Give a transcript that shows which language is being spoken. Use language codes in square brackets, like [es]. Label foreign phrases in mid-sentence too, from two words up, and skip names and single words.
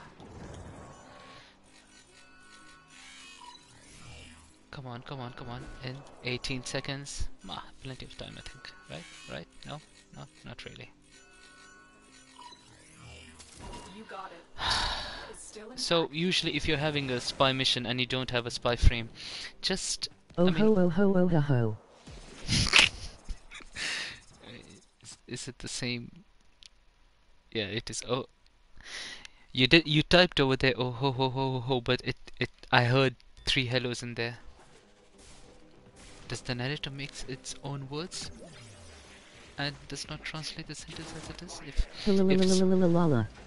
[en] Come on, come on, come on. In 18 seconds. Plenty of time, I think. Right? Right? No? Not really. You got it. So, usually if you're having a spy mission and you don't have a spy frame, just... Oh ho oh ho oh ho ho. Is it the same? Yeah, it is. Oh, you typed over there. Oh ho ho ho ho ho, but I heard 3 hellos in there. Does the narrator makes its own words and does not translate the sentence as it is? La.